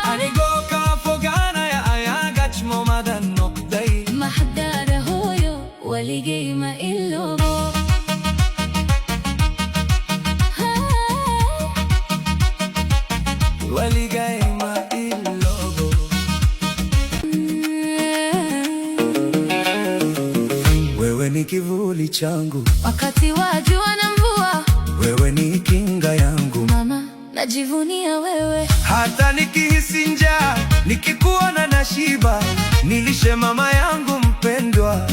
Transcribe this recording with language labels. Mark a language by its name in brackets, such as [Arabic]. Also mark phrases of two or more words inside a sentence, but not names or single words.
[Somali] anigoo kaa fogaanaya ayaa gajmomadan noqday mahadaada hooyo waligay ma iloobo waligay ma iloobo [Swahili] wewe ni kivuli changu wakati wa jua na mvua wewe ni kinga yangu mama najivunia wewe hata nikihisi njaa nikikuona na shiba nilishe mama yangu mpendwa